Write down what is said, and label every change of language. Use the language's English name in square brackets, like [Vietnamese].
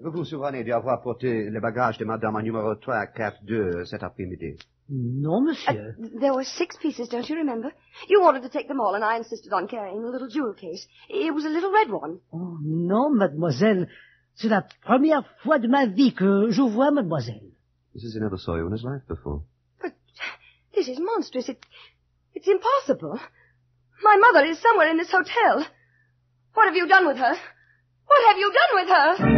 [French] Vous vous souvenez d'avoir porté les bagages de madame à numéro 342 cet après-midi? Non, monsieur. [English] There were 6 pieces, don't you remember? You wanted to take them all, and I insisted on carrying the little jewel case. It was a little red one. [French] Oh, non, mademoiselle. C'est la première fois de ma vie que je vois mademoiselle. [English] He says he never saw you in his life before. But this is monstrous. It's impossible. My mother is somewhere in this hotel. What have you done with her? What have you done with her?